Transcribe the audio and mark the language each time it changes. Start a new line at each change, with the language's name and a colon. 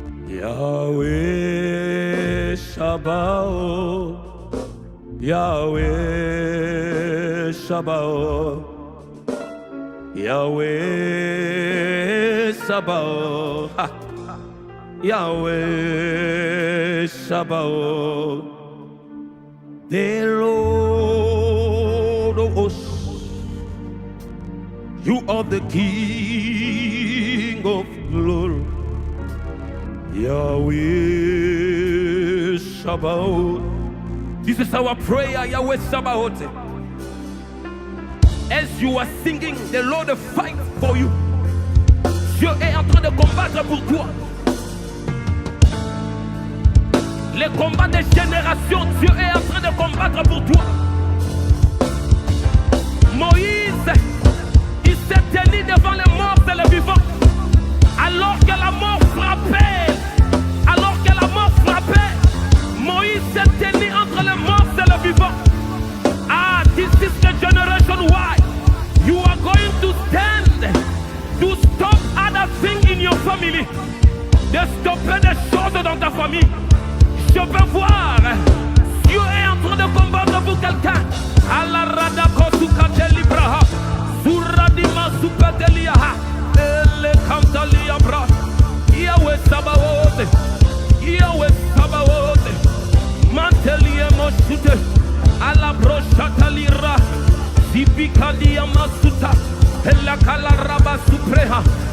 English: Yahweh Sabaoth, Yahweh Sabaoth, Yahweh Sabaoth, Yahweh Sabaoth, the Lord of hosts, you are the King of glory. Yahweh Sabaoth. This is our prayer, Yahweh Sabaoth. As you are singing, the Lord fight for you.
French: Dieu est en train de combattre pour toi. Les combats des générations, Dieu est en train de combattre pour toi. Moïse, il s'est tenu tenu devant les morts et les vivants. Alors que la mort frappait, Moïse s'est tenu entre les morts et les vivants.
English: Ah, this is the generation why you are going to stand to stop other things in your family.
French: De stopper des choses dans ta famille. Je veux voir, Dieu est en train de combattre pour quelqu'un. Allah radako sukateli braha, suradima supetelia, ele kantalia bra. Yahweh Sabaoth, Yahweh Sabaoth, mantelie moshute, ala broshatalira, zibikalia masuta, ela kalaraba supreha.